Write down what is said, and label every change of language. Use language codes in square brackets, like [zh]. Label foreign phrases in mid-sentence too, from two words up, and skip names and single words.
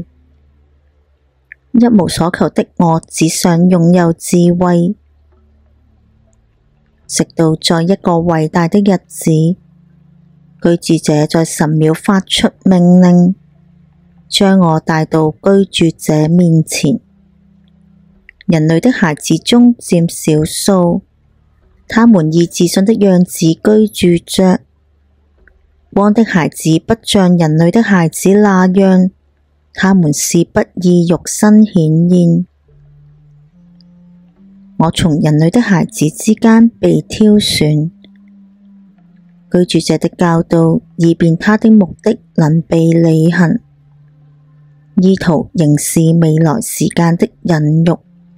[zh] 一無所求的我只想擁有智慧，直到在一個偉大的日子，居住者在神廟發出命令，將我帶到居住者面前。人類的孩子中佔少數，他們以自信的樣子居住着。光的孩子不像人類的孩子那樣，他們是不以肉身顯現。我從人類的孩子之間被挑選，居住者的教導，以便他的目的能被履行，意圖凝視未來時間的隱喻。